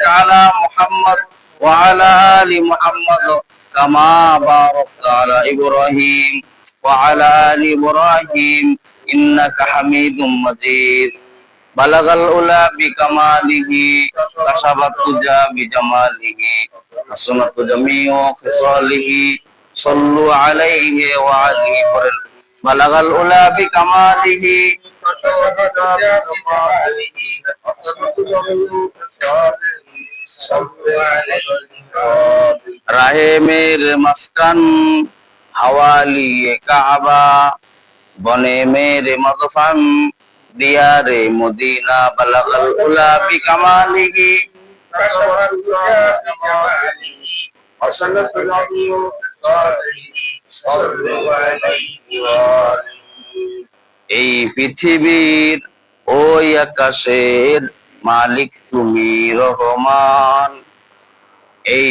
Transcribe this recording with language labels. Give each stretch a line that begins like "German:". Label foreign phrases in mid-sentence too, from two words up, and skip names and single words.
Arabic: على محمد وعلى آل محمد كما باركت على إبراهيم وعلى آل إبراهيم إنك حميد مجيد بلغ العلا بكماله كشف الدجى بجماله حسنت جميع خصاله صلوا عليه وعليه بلغ العلا بكماله
Urdu: رہے میرے مسکن حوالی کعبہ بنے میرے مدفن دیا رے مدینہ
Arabic: بلغ العلا بكماله
Bangla: এই পৃথিবীর ওই আকাশের মালিক তুমি রহমান এই